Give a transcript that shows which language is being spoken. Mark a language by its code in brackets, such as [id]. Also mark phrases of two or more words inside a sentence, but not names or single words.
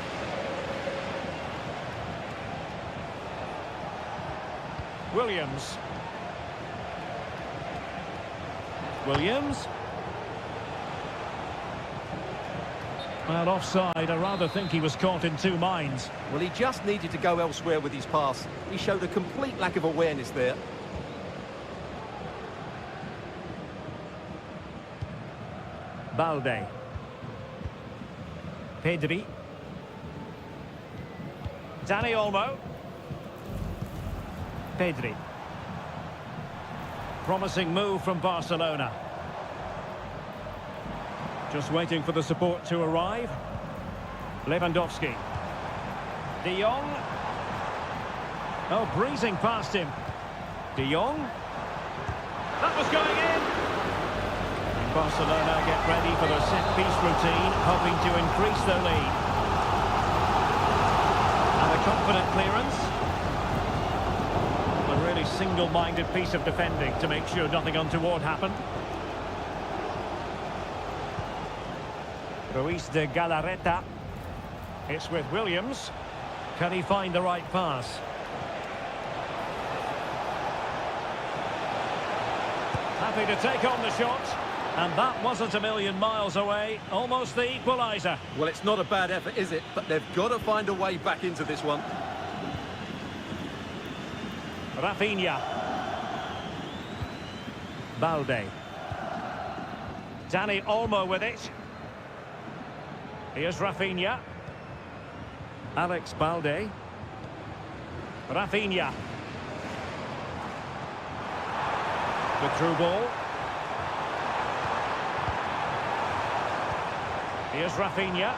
[en] Williams. Williams. Well, offside. I rather think he was caught in two minds. Well, he just needed to go elsewhere with his pass. He showed a complete lack of awareness there. Balde. Pedri. Dani Olmo. Pedri. Promising move from Barcelona. Just waiting for the support to arrive. Lewandowski. De Jong. Oh, breezing past him. De Jong. That was going in. And Barcelona get ready for their set-piece routine, hoping to increase their lead. And a confident clearance. A really single-minded piece of defending to make sure nothing untoward happened. Ruiz de Galarreta. It's with Williams. Can he find the right pass? Happy to take on the shot. And that wasn't a million miles away. Almost the equaliser. Well, it's not a bad effort, is it? But they've got to find a way back into this one. Rafinha. Balde. Dani Olmo with it. Here's Rafinha. Alex Balde. Rafinha. The through ball. Here's Rafinha.